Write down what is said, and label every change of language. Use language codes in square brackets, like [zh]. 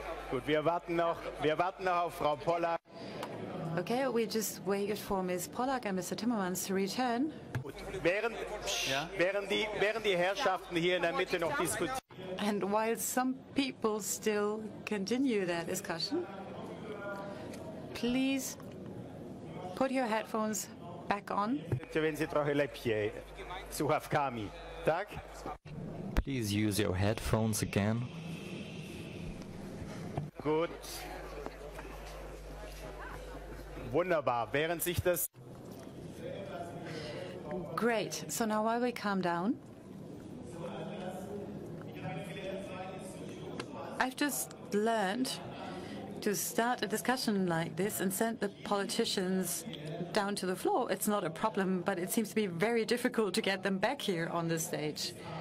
[de] Gut, wir warten noch auf Frau Pollack. [en] Okay, we just waited for Ms. Pollack and Mr. Timmermans to return. [de] Während die Herrschaften hier in der Mitte noch diskutieren. [en] And while some people still continue their discussion, please put your headphones back on. [de] Wenn Sie [pl] trochę lepiej słuchawkami, tak? [en] Please use your headphones again. [de] Gut. Wunderbar. Während sich das [en] Great. So now while we calm down, I've just learned to start a discussion like this and send the politicians down to the floor. It's not a problem, but it seems to be very difficult to get them back here on the stage.